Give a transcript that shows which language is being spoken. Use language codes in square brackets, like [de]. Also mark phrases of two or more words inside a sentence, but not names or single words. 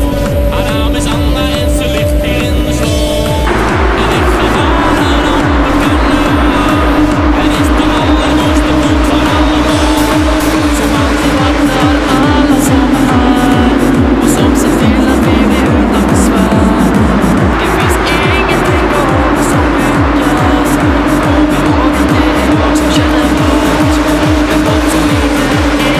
[nl] Haar naam is Anna en ze ligt hier in de sloot. En ik ga varen op het kanaal. Het is de allermooiste boot van allemaal. [sv] Som alltid vaktar alla som är här och som ser till att vi blir utan besvär. Det finns ingenting av oss som lyckas. Kom ihåg att det är jag som känner en båt. En båt som inte